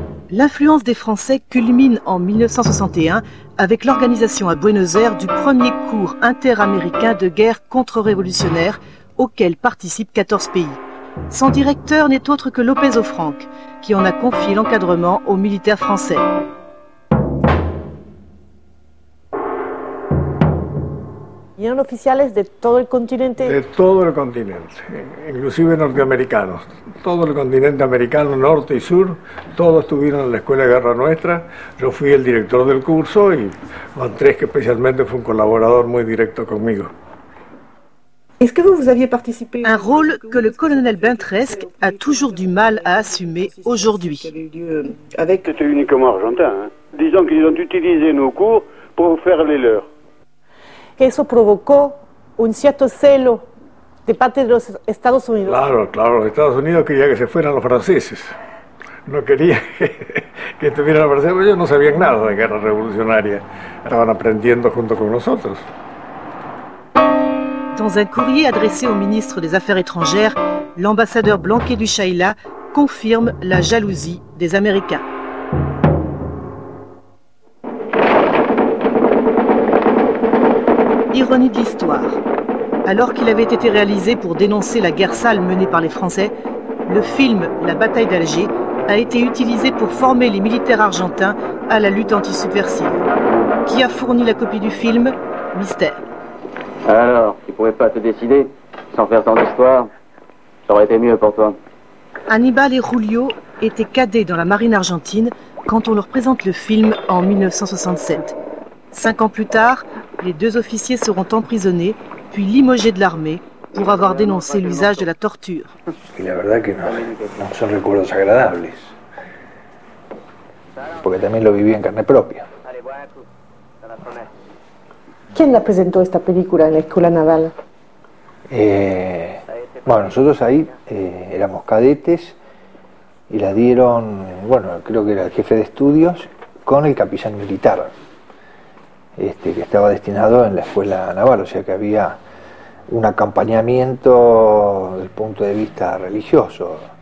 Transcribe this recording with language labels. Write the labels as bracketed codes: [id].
[fr] L'influence des Français culmine en 1961 avec l'organisation à Buenos Aires du premier cours interaméricain de guerre contre-révolutionnaire auquel participent 14 pays. Son directeur n'est autre que López Offranc, qui en a confié l'encadrement aux militaires français. [es] ¿Vinieron oficiales de todo el continente? De todo el continente, inclusive norteamericanos. Todo el continente americano, norte y sur, todos estuvieron en la Escuela de Guerra Nuestra. Yo fui el director del curso y Bintresque especialmente fue un colaborador muy directo conmigo. [fr] Est-ce que vous aviez participé? Un rôle que le colonel Bintresque a toujours du mal à assumer aujourd'hui. C'était uniquement argentin. Hein. Disons qu'ils ont utilisé nos cours pour faire les leurs. [es] Eso provocó un cierto celo de parte de los Estados Unidos. Claro, Estados Unidos quería que se fueran los franceses. No quería que estuvieran los franceses, ellos no sabían nada de guerra revolucionaria. Estaban aprendiendo junto con nosotros. [fr] Dans un courrier adressé au ministre des Affaires étrangères, l'ambassadeur Blanquet du Chayla confirme la jalousie des Américains. Ironie de l'histoire. Alors qu'il avait été réalisé pour dénoncer la guerre sale menée par les Français, le film La bataille d'Alger a été utilisé pour former les militaires argentins à la lutte anti-subversive. Qui a fourni la copie du film? Mystère. Alors, tu pouvais pas te décider sans faire tant d'histoire? Ça aurait été mieux pour toi. Hannibal et Julio étaient cadets dans la marine argentine quand on leur présente le film en 1967. 5 ans plus tard, les 2 officiers seront emprisonnés, puis limogés de l'armée pour avoir dénoncé l'usage de la torture. [es] Y la verdad que no son recuerdos agradables, porque también lo viví en carne propia. ¿Quién la presentó esta película en la escuela naval? Bueno, nosotros ahí éramos cadetes y la dieron, bueno, creo que era el jefe de estudios con el capitán militar, que estaba destinado en la escuela naval, o sea que había un acompañamiento desde el punto de vista religioso.